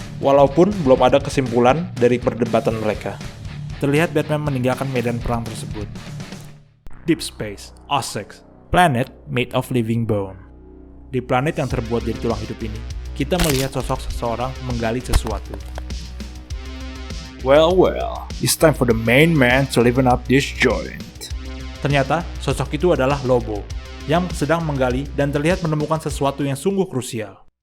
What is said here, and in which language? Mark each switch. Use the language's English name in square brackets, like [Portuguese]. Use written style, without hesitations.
[Indonesian] Walaupun belum ada kesimpulan dari perdebatan mereka, terlihat Batman meninggalkan medan perang tersebut. [English] Deep Space, Ossex, planet made of living bone. [Indonesian] Di planet yang terbuat dari tulang hidup ini, kita melihat sosok seseorang menggali sesuatu. [English] Well, it's time for the main man to liven up this joint. [Indonesian] Ternyata, sosok itu adalah Lobo, yang sedang menggali dan terlihat menemukan sesuatu yang sungguh krusial.